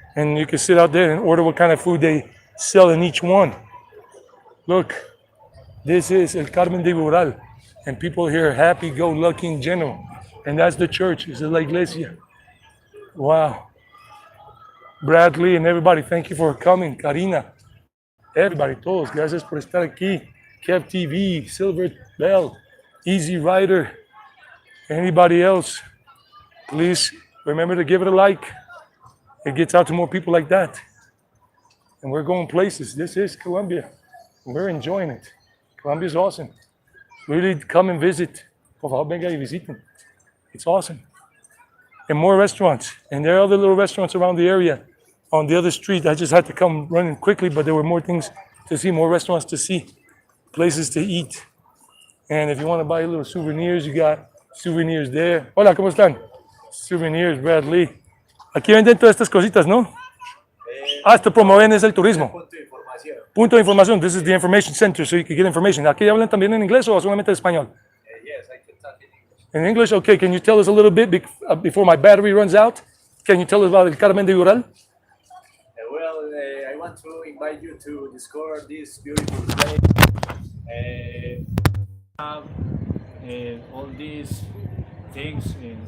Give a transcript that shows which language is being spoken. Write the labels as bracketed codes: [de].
[en] And you can sit out there and order what kind of food they sell in each one. Look, this is El Carmen de Viboral. And people here are happy, go lucky in general. And that's the church. It's La Iglesia. Wow. Bradley and everybody, thank you for coming. [es] Karina, everybody, todos, gracias por estar aquí. [en] Kev TV, Silver Bell, Easy Rider, anybody else, please remember to give it a like. It gets out to more people like that. And we're going places. This is Colombia. We're enjoying it. Colombia is awesome. Really come and visit. [es] Por favor, venga y visiten. [en] It's awesome. And more restaurants. And there are other little restaurants around the area. On the other street, I just had to come running quickly, but there were more things to see, more restaurants to see, places to eat. And if you want to buy little souvenirs, you got souvenirs there. [es] Hola, ¿cómo están? Souvenirs, Bradley. Aquí venden todas estas cositas, ¿no? Esto promueven es el turismo. Punto de información. [en] This is the information center, so you can get information. [es] ¿Aquí hablan también en inglés o solamente en español? [en] Yes, I can talk in English. In English? Okay, can you tell us a little bit before my battery runs out? Can you tell us about El Carmen de Viboral? I want to invite you to discover this beautiful place. Have all these things in